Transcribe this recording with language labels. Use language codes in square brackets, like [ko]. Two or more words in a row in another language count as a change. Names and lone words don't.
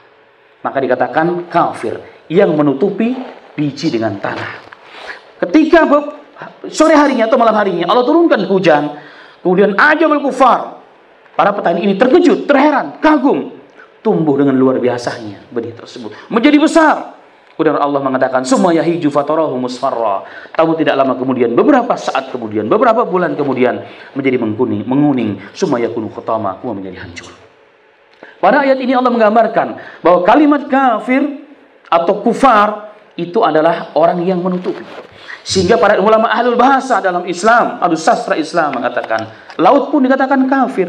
[id] Maka dikatakan kafir yang menutupi biji dengan tanah. Ketika sore harinya atau malam harinya Allah turunkan hujan, kemudian [ar] عجب الكفار, [id] para petani ini terkejut, terheran, kagum, tumbuh dengan luar biasanya benih tersebut, menjadi besar. Kemudian Allah mengatakan, [ar] ثم يهيج فتراه مصفرا. [id] Tahu tidak lama kemudian, beberapa saat kemudian, beberapa bulan kemudian menjadi menguning, [ar] ثم يكون حطاما, [id] menjadi hancur. Pada ayat ini Allah menggambarkan bahwa kalimat kafir atau kufar itu adalah orang yang menutupi. Sehingga para ulama ahlul bahasa dalam Islam, ahlus sastra Islam mengatakan, laut pun dikatakan kafir.